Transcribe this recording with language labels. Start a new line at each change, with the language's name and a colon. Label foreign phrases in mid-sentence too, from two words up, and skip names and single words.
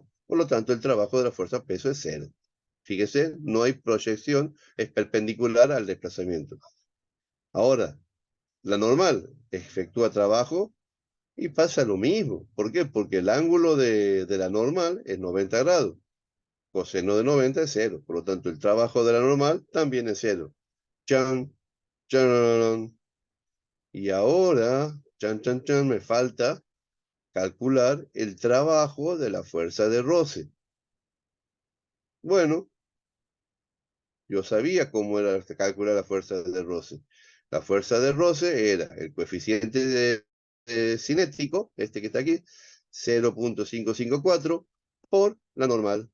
Spanish: Por lo tanto, el trabajo de la fuerza peso es 0. Fíjese, no hay proyección, es perpendicular al desplazamiento. Ahora, la normal efectúa trabajo y pasa lo mismo. ¿Por qué? Porque el ángulo de la normal es 90 grados. Coseno de 90 es 0. Por lo tanto, el trabajo de la normal también es 0. Chan, chan. Y ahora, chan, chan, chan, me falta calcular el trabajo de la fuerza de roce. Bueno, yo sabía cómo era calcular la fuerza de roce. La fuerza de roce era el coeficiente cinético, este que está aquí, 0.554 por la normal.